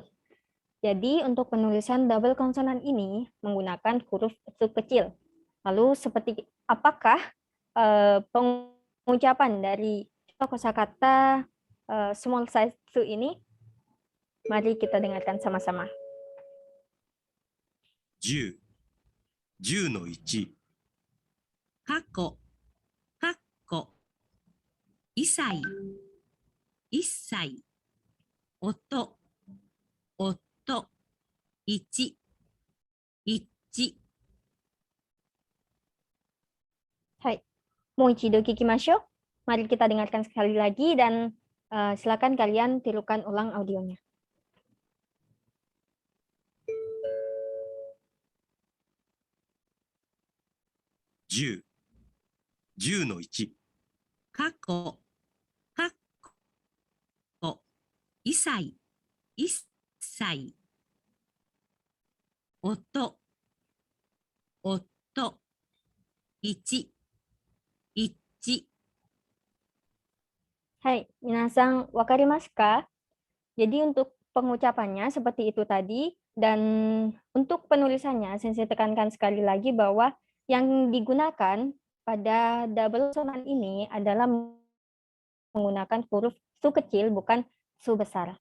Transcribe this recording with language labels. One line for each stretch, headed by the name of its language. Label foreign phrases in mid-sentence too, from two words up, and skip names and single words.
Indonesian: Jadi, untuk penulisan double konsonan ini menggunakan huruf su kecil. Lalu, seperti apakah pengucapan dari kosakata
English: small size
Indonesian: su ini? Mari kita dengarkan sama-sama.
Japanese: 10、10 の1、過去、かっこ、異歳、一歳、音、夫、一、一致。はい、もう一度聞きましょう.
Indonesian: Mari kita dengarkan sekali lagi dan silakan kalian tirukan ulang audionya.
Japanese: 10、10 の1、過去、かっこ、異歳、一歳、音、夫、一、一致。はい、皆さん分かりますか?
Indonesian: Jadi untuk pengucapannya seperti itu tadi, dan untuk penulisannya, Sensei tekankan sekali lagi bahwa yang digunakan pada double konsonan ini adalah menggunakan huruf su kecil, bukan su besar.